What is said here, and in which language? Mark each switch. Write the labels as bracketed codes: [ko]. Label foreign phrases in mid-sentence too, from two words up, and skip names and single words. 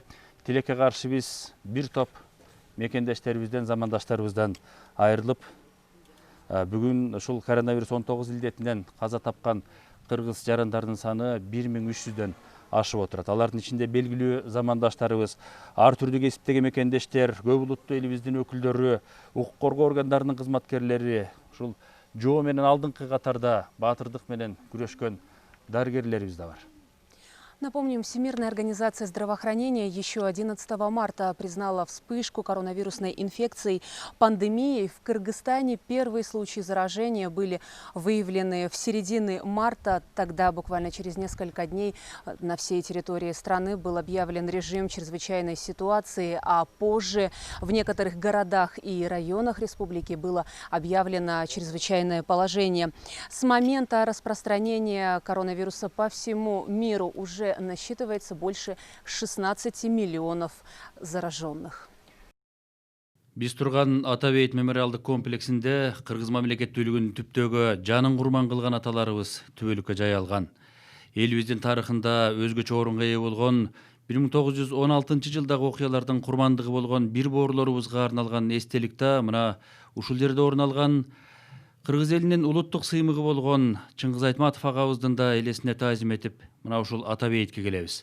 [ky] Тилекке каршы биз бир топ мекендештерибизден, замандаштарыбыздан айрылып, бүгүн ушул коронавирус 19 илдетинен каза тапкан кыргыз жарандардын саны 1300дөн ашып отурат. Алардын ичинде белгилүү замандаштарыбыз, ар түрдүү кесиптеги мекендештер, көп улуттуу элибиздин өкүлдөрү, укук коргоо органдарынын кызматкерлери, ушул жоо менен алдыңкы катарда баатырдык менен күрөшкөн дарыгерлерибиз да бар. [ru] Напомним, Всемирная организация здравоохранения еще 11 марта признала вспышку коронавирусной инфекции пандемией. В Кыргызстане первые случаи заражения были выявлены в середине марта. Тогда буквально через несколько дней на всей территории страны был объявлен режим чрезвычайной ситуации, а позже в некоторых городах и районах республики было объявлено чрезвычайное положение. С момента распространения коронавируса по всему миру уже насчитывается больше 16 миллионов зараженных. [ky] Биз турган Ата бейит мемориалдык комплексинде кыргыз мамлекеттүүлүгүнүн түптөгү жанын курман кылган аталарыбыз түбөлүккө жайылган. Элибиздин тарыхында өзгөчө орунга ээ болгон 1916 жылдагы окуялардын курмандыгы болгон бир боорлорубузга арналган эстеликте мына ушул жерде орун алган кыргыз элинин улуттук сыймыгы болгон Чыңгыз Айтматов агабыздын да элесине таазим этип, мына ушул Ата бейитке келебиз.